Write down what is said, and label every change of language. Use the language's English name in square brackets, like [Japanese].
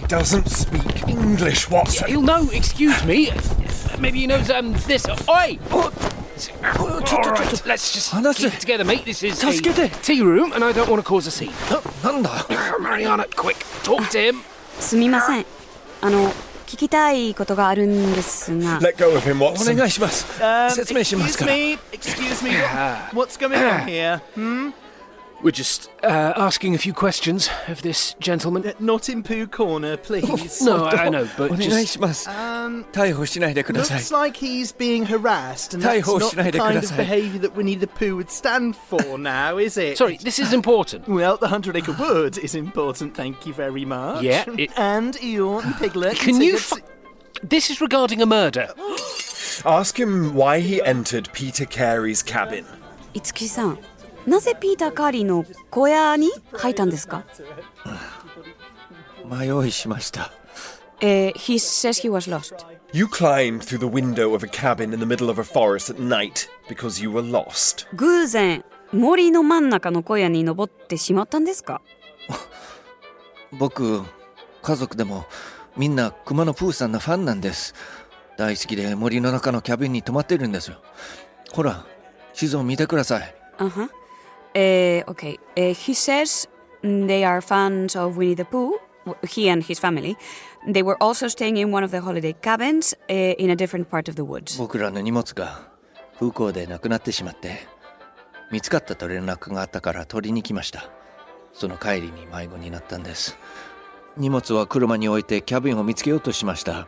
[English] Doesn't speak English, Watson. He'll know, excuse me. Maybe he knows, this. Oi! All right, let's just keep it together, mate. This is a tea room, and I don't want to cause a scene. Mariana, quick, talk to him. [Japanese] すみません。聞きたいことがあるんですが。 [English] Let go of him, Watson. [Japanese] お願いします。説明しますから。 [English] Excuse me. What's going on here? We're just asking a few questions of this gentleman. Not in Pooh Corner, please. No, I know, but [Japanese] お願い [English] just... [Japanese] します。逮捕しないでください。 [English] Looks like he's being harassed, and that's not the kind of behaviour that Winnie the Pooh would stand for now, is it? Sorry, this is important. Well, the 100-acre wood is important, thank you very much. Yeah, And Eeyore and Piglet... Can you... This is regarding a murder. Ask him why he entered Peter Carey's cabin. [Japanese] Itsuki さん、なぜピーター・カーリーの小屋に入ったんですか？迷いしました。 [English] He says he was lost. You climbed through the window of a cabin in the middle of a forest at night because you were lost. [Japanese] 偶然、森の真ん中の小屋に登ってしまったんですか？僕、家族でもみんな熊野プーさんのファンなんです。大好きで森の中のキャビンに泊まってるんですよ。ほら、地図を見てください。 [English] Okay. He says they are fans of Winnie the Pooh, he and his family. They were also staying in one of the holiday cabins in a different part of the woods. [Japanese] 僕らの荷物が空港でなくなってしまって、見つかったと連絡があったから取りに来ました。その帰りに迷子になったんです。荷物は車に置いてキャビンを見つけようとしました。